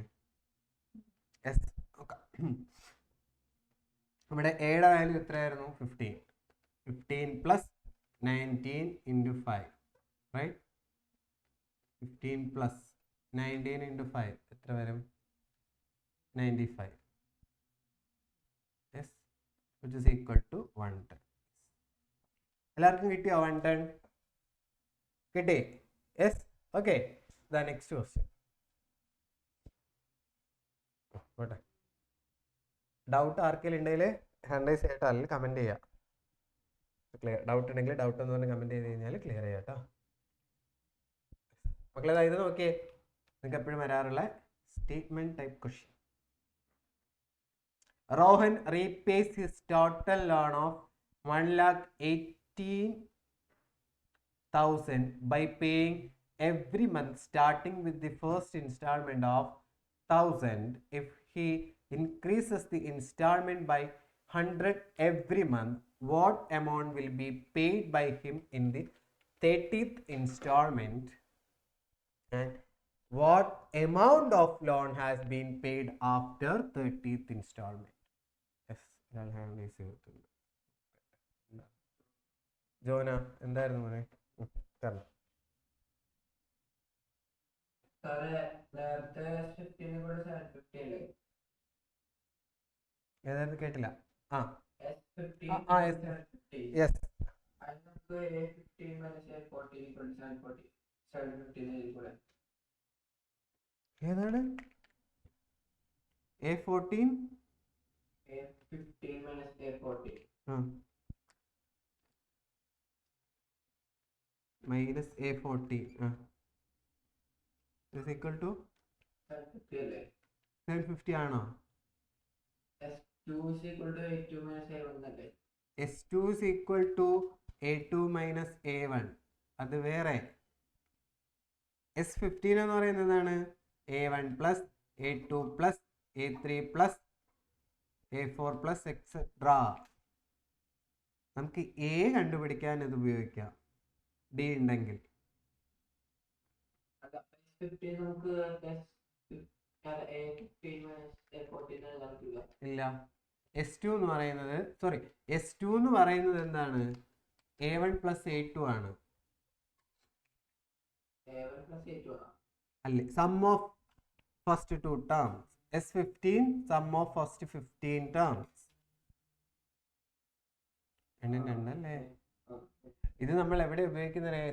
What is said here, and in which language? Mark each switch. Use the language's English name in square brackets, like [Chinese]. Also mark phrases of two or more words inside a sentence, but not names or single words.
[Malayalam] യെസ്. നോക്കാം. നമ്മുടെ എയുടെ വാല്യൂ എത്രയായിരുന്നു? 15. [English] 15 plus 19 into 5, right? 15 plus 19 into 5 [Malayalam] എത്ര വരും? [English] 95. യെസ്, which is equal to 110. [Malayalam] എല്ലാവർക്കും കിട്ടിയോ? 110 കിട്ടി? യെസ്. [English] okay, the next question. [Malayalam] പോട്ടെ, ഡൗട്ട് ആർക്കെങ്കിലും ഉണ്ടെങ്കിൽ [English] hand raise [Malayalam] ചെയ്യട്ടോ, അല്ലെങ്കിൽ കമൻറ്റ് ചെയ്യുക. [English] clear doubt [Malayalam] ഉണ്ടെങ്കിൽ ഡൗട്ട് എന്ന് പറഞ്ഞ് കമൻറ്റ് ചെയ്ത് കഴിഞ്ഞാൽ ക്ലിയർ ചെയ്യാം കേട്ടോ മക്കളെ. ഇത് നോക്കിയേ, നിങ്ങൾക്ക് എപ്പോഴും വരാറുള്ള [English] statement type question. Rohan repays his total loan of 1,18,000 by paying every month starting with the first installment of 1,000. If he increases the installment by 100 every month, what amount will be paid by him in the 30th installment? And what amount of loan has been paid after 30th installment? Yes, [Malayalam] ജോന എന്തായിരുന്നു മോനെ? കാരണം ഏതായിരുന്നു കേട്ടില്ല. [English] ഏതാണ് A14 minus A14 is equal to 750 ആണോ? S2 is equal to A2 minus A1. [Malayalam] അത് വേറെ. S15 എന്ന് പറയുന്നത് എന്താണ്? [English] A1 plus A2 plus A3 plus A4 plus etc. [Malayalam] നമുക്ക് A കണ്ടുപിടിക്കാൻ ഇത് ഉപയോഗിക്കാം, D ഉണ്ടെങ്കിൽ. ഇല്ല. S2 എന്ന് പറയുന്നത് S2 എന്ന് പറയുന്നത് എന്താണ്? A1 plus A2 ആണ്. അല്ലേ? [English] sum of first 2 terms. S15 sum of first 15 terms. [Malayalam] രണ്ടല്ലേ? ഇത് നമ്മൾ എവിടെ ഉപയോഗിക്കുന്നത്?